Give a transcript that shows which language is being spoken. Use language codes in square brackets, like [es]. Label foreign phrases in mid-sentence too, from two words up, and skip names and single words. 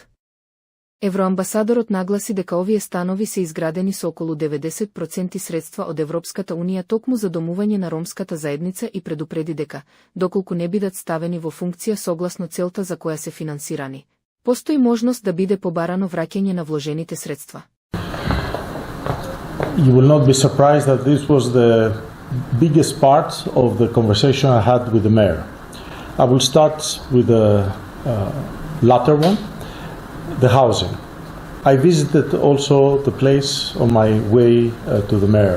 [mk] Евроамбасадорот нагласи дека овие станови се изградени со околу 90% средства од Европската унија токму за домување на ромската заедница и предупреди дека, доколку не бидат ставени во функција согласно целта за која се финансирани, постои можност да биде побарано враќање на вложените средства. [en] You will not be surprised that this was the biggest part of the conversation I had with the mayor. I will start with the latter one, the housing. I visited also the place on my way to the mayor.